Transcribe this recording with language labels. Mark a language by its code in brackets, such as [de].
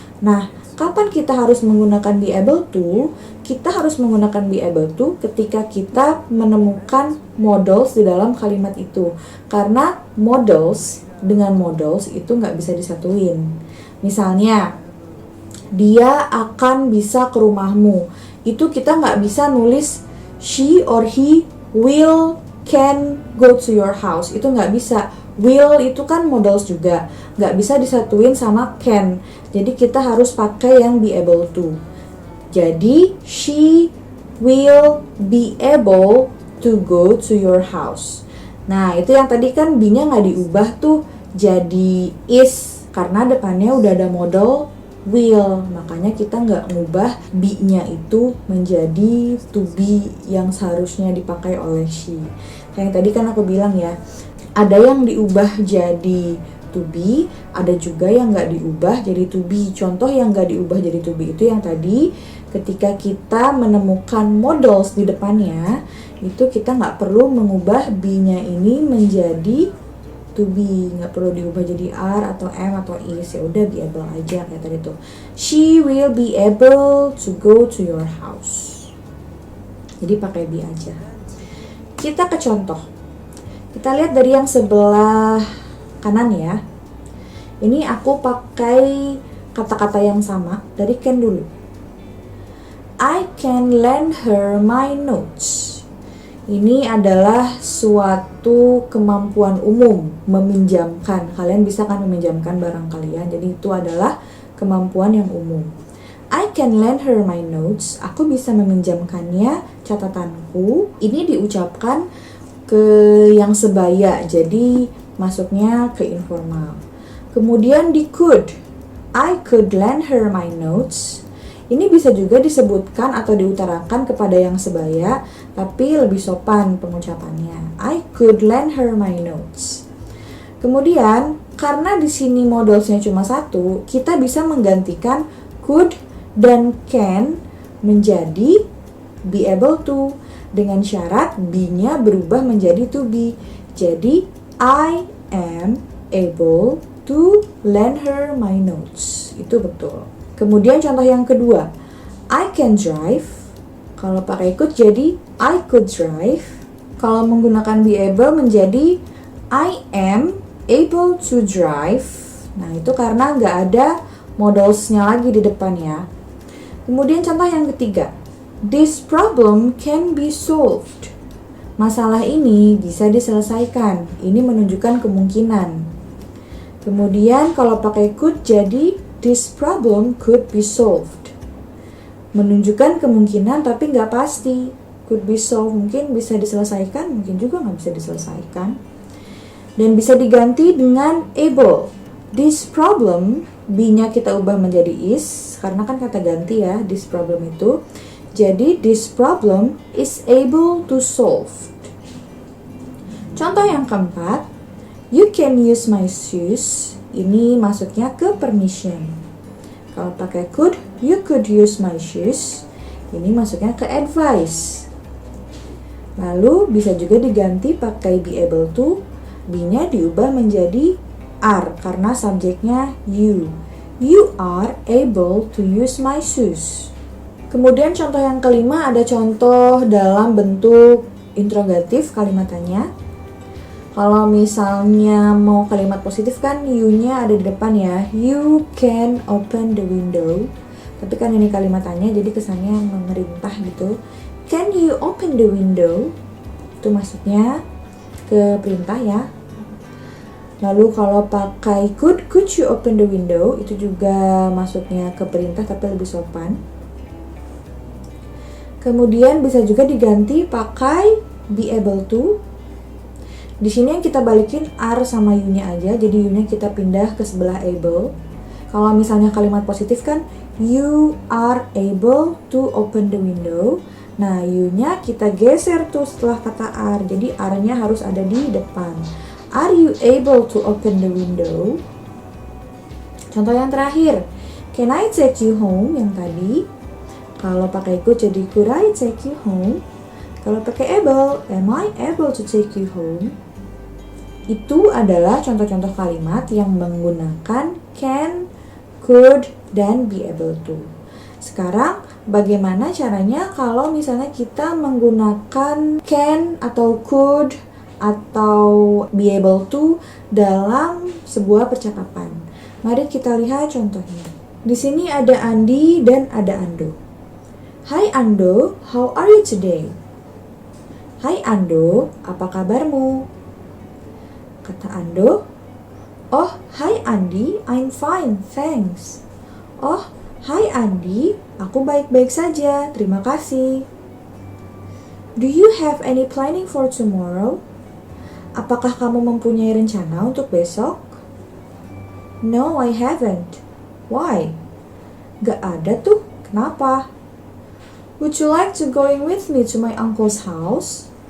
[id] Nah, kapan kita harus menggunakan [en] be able to? [id] Kita harus menggunakan be able to ketika kita menemukan modals di dalam kalimat itu. Karena modals dengan modals itu nggak bisa disatuin. Misalnya, dia akan bisa ke rumahmu. Itu kita nggak bisa nulis [en] she or he can go to your house. [id] Itu nggak bisa. Will itu kan modals juga. Nggak bisa disatuin sama can. Jadi kita harus pakai yang [en] be able to. Jadi, she will be able to go to your house. [id] Nah, itu yang tadi kan be-nya nggak diubah tuh jadi is. Karena depannya udah ada modal will. Makanya kita nggak ngubah be-nya itu menjadi to be yang seharusnya dipakai oleh she. Kayak tadi kan aku bilang ya, ada yang diubah jadi to be, ada juga yang nggak diubah jadi to be. Contoh yang nggak diubah jadi to be itu yang tadi, ketika kita menemukan modals di depannya, itu kita nggak perlu mengubah be-nya ini menjadi to be, nggak perlu diubah jadi are atau am atau is. Ya udah [en] be able [id] aja kayak tadi tuh. [en] She will be able to go to your house. [id] Jadi pakai be aja. Kita ke contoh. Kita lihat dari yang sebelah kanan ya. Ini aku pakai kata-kata yang sama dari can dulu. [en] I can lend her my notes. [id] Ini adalah suatu kemampuan umum, meminjamkan. Kalian bisa kan meminjamkan barang kalian, jadi itu adalah kemampuan yang umum. [en] I can lend her my notes. [id] Aku bisa meminjamkannya catatanku. Ini diucapkan ke yang sebaya, jadi masuknya ke informal. Kemudian di could. [en] I could lend her my notes. [id] Ini bisa juga disebutkan atau diutarakan kepada yang sebaya, tapi lebih sopan pengucapannya. [en] I could lend her my notes. [id] Kemudian, karena di sini modalsnya cuma satu, kita bisa menggantikan could dan can menjadi [en] be able to, [id] dengan syarat be-nya berubah menjadi to be. [en] Jadi, I am able to lend her my notes. [id] Itu betul. Kemudian contoh yang kedua, [en] I can drive. [id] Kalau pakai [en] could [id] jadi [en] I could drive. [id] Kalau menggunakan [en] be able [id] menjadi [en] I am able to drive. [id] Nah, itu karena nggak ada modalsnya lagi di depan ya. Kemudian contoh yang ketiga, [en] this problem can be solved. [id] Masalah ini bisa diselesaikan. Ini menunjukkan kemungkinan. Kemudian kalau pakai could jadi this problem could be solved. Menunjukkan kemungkinan tapi nggak pasti. [en] Could be solved, [id] mungkin bisa diselesaikan, mungkin juga nggak bisa diselesaikan. Dan bisa diganti dengan able. [en] This problem, [id] be-nya kita ubah menjadi is, karena kan kata ganti ya, [en] this problem [id] itu. Jadi, [en] this problem is able to solve. [id] Contoh yang keempat, [en] you can use my shoes. [id] Ini masuknya ke permission. Kalau pakai [en] could, you could use my shoes. [id] Ini masuknya ke advice. Lalu, bisa juga diganti pakai [en] be able to. [id] Be-nya diubah menjadi are, karena subjeknya you. [en] You are able to use my shoes. [id] Kemudian contoh yang kelima ada contoh dalam bentuk interrogatif kalimatannya. Kalau misalnya mau kalimat positif kan you-nya ada di depan ya. [en] You can open the window. [id] Tapi kan ini kalimatannya jadi kesannya memerintah gitu. [en] Can you open the window? [id] Itu maksudnya ke perintah ya. Lalu kalau pakai [en] could you open the window? [id] Itu juga maksudnya ke perintah tapi lebih sopan. Kemudian bisa juga diganti pakai [en] be able to. [id] Di sini yang kita balikin are sama you-nya aja, jadi you-nya kita pindah ke sebelah able. Kalau misalnya kalimat positif kan [en] you are able to open the window. [id] Nah, you-nya kita geser tuh setelah kata are, jadi are-nya harus ada di depan. [en] Are you able to open the window? [id] Contoh yang terakhir, [en] can I take you home? [id] Yang tadi. Kalau pakai [en] could [id] jadi [en] could I take you home? Kalau pakai able, am I able to take you home? [id] Itu adalah contoh-contoh kalimat yang menggunakan can, could, dan [en] be able to. [id] Sekarang, bagaimana caranya kalau misalnya kita menggunakan can atau could atau [en] be able to [id] dalam sebuah percakapan? Mari kita lihat contohnya. Di sini ada Andi dan ada Ando. [en] Hai Ando, how are you today? [id] Hai Ando, apa kabarmu? Kata Ando, oh, hai Andi, [en] I'm fine, thanks. [id] Oh, hai Andi, aku baik-baik saja, terima kasih. [en] Do you have any planning for tomorrow? [id] Apakah kamu mempunyai rencana untuk besok? [en] No, I haven't. Why? [id] Gak ada tuh, kenapa? [en] Would you like to going with me to my uncle's house?